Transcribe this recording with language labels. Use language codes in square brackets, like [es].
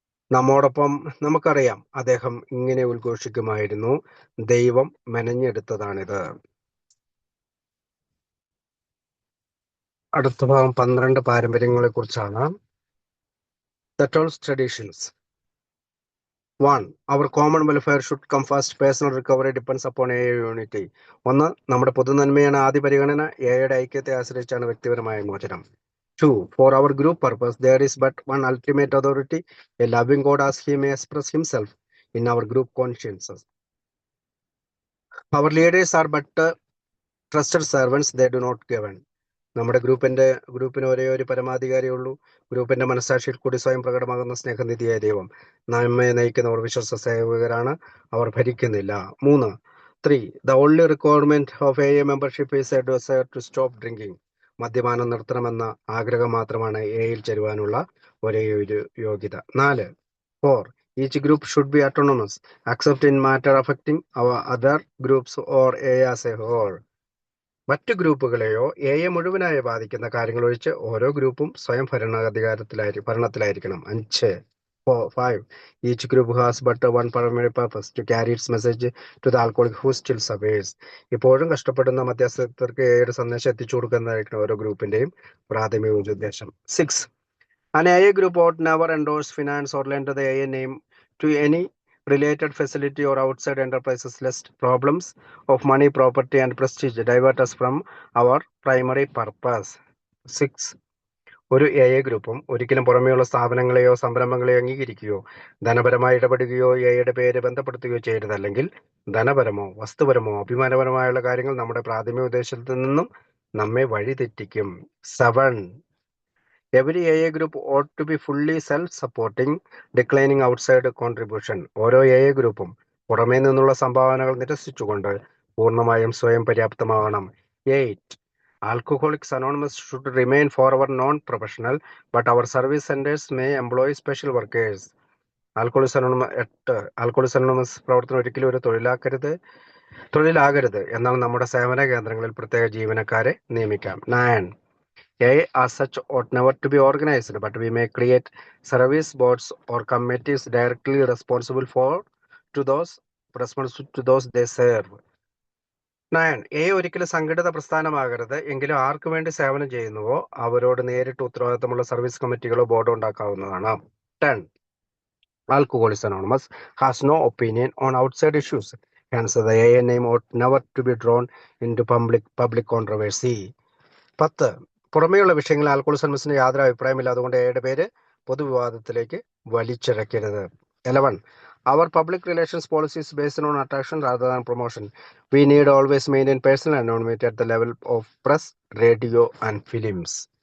[ml] നമ്മോടൊപ്പം നമുക്കറിയാം അദ്ദേഹം ഇങ്ങനെ ഉദ്ഘോഷിക്കുമായിരുന്നു, ദൈവം മെനഞ്ഞെടുത്തതാണിത്. അടുത്ത ഭാഗം 12 പാരമ്പര്യങ്ങളെ കുറിച്ചാണ്. [en] The 12 traditions. 1. Our common welfare should come first. Personal recovery depends upon AA unity. [ml] 1. നമ്മുടെ പൊതുനന്മയാണ് ആദ്യ പരിഗണന. എയുടെ ഐക്യത്തെ ആശ്രയിച്ചാണ് വ്യക്തിപരമായ മോചനം. [en] 2. For our group purpose, there is but one ultimate authority, a loving God as he may express himself in our group consciences. Our leaders are but trusted servants, they do not govern. [ml] നമ്മുടെ ഗ്രൂപ്പിന് ഒരേ ഒരു പരമാധികാരിയുള്ളൂ. ഗ്രൂപ്പിന്റെ മനസ്സാക്ഷിയിൽ കൂടി സ്വയം പ്രകടമാകുന്ന സ്നേഹനിധിയായ ദൈവം. നമ്മെ നയിക്കുന്നവർ വിശ്വസ്ത സേവകരാണ്, അവർ ഭരിക്കുന്നില്ല. [en] 3. The only requirement of AA membership is a desire to stop drinking. [ml] മദ്യപാനം നിർത്തണമെന്ന ആഗ്രഹം മാത്രമാണ് എയിൽ ചേരുവാനുള്ള ഒരേ ഒരു യോഗ്യത. 4. [en] 4. Each group should be autonomous, except in matter affecting our other groups or A as a whole. [ml] മറ്റു ഗ്രൂപ്പുകളെയോ എയെ മുഴുവനായി ബാധിക്കുന്ന കാര്യങ്ങൾ ഒഴിച്ച് ഓരോ ഗ്രൂപ്പും സ്വയം ഭരണത്തിലായിരിക്കണം. [en] 5. 5. Each group has but one primary purpose, to carry its message to the alcoholic who still suffers. [ml] ഇപ്പോഴും കഷ്ടപ്പെടുന്ന മധ്യസ്ഥർക്ക് എയുടെ സന്ദേശം എത്തിച്ചു കൊടുക്കുന്നതായിരിക്കണം ഓരോ ഗ്രൂപ്പിന്റെയും പ്രാഥമിക ഉദ്ദേശം. [en] 6. An AA group ought never endorse, finance, or lend the AA name to any related facility or outside enterprises, lest problems of money, property, and prestige divert us from our primary purpose. [ml] 6. ഒരു A ഗ്രൂപ്പും ഒരിക്കലും പുറമേയുള്ള സ്ഥാപനങ്ങളെയോ സംരംഭങ്ങളെയോ അംഗീകരിക്കുകയോ ധനപരമായി ഇടപെടുകയോ എയുടെ പേര് ബന്ധപ്പെടുത്തുകയോ ചെയ്യരുത്. അല്ലെങ്കിൽ ധനപരമോ വസ്തുപരമോ അഭിമാനപരമായുള്ള കാര്യങ്ങൾ നമ്മുടെ പ്രാഥമിക ഉദ്ദേശത്തിൽ നിന്നും നമ്മെ വഴിതെറ്റിക്കും. [en] 7. Every AA group ought to be fully self-supporting, declining outside contribution. [ml] ഓരോ എ ഗ്രൂപ്പും പുറമേ നിന്നുള്ള സംഭാവനകൾ നിരസിച്ചുകൊണ്ട് പൂർണ്ണമായും സ്വയം പര്യാപ്തമാവണം. [en] 8. Alcoholics Anonymous should remain forever non-professional, but our service centers may employ special workers. [ml] Alcoholics Anonymous പ്രവർത്തനം ഒരിക്കലും ഒരു തൊഴിലാകരുത്. എന്നാൽ നമ്മുടെ സേവന കേന്ദ്രങ്ങളിൽ പ്രത്യേക ജീവനക്കാരെ നിയമിക്കാം. [en] 9. A as such ought never to be organized, but we may create service boards or committees directly responsible to those they serve. [ml] 9. A ഒരിക്കലും സംഘടിത പ്രസ്ഥാനമാകരുത്. എങ്കിലും ആർക്കു വേണ്ടി സേവനം ചെയ്യുന്നുവോ അവരോട് നേരിട്ട് ഉത്തരവാദിത്തമുള്ള service കമ്മിറ്റികളോ ബോർഡോ ഉണ്ടാക്കാവുന്നതാണ്. [en] 10. Alcoholics Anonymous has no opinion on outside issues. Hence, the AA name ought never to be drawn into public controversy. [ml] 10. പുറമേയുള്ള വിഷയങ്ങളിൽ ആൽക്കഹോളിക്സ് അനോണിമസിന് യാതൊരു അഭിപ്രായമില്ല. അതുകൊണ്ട് എയുടെ പേര് പൊതുവിവാദത്തിലേക്ക് വലിച്ചിഴക്കരുത്. [en] 11. Our public relations policy is based on attraction rather than promotion. We need always maintain personal anonymity at the level of press, radio, and films.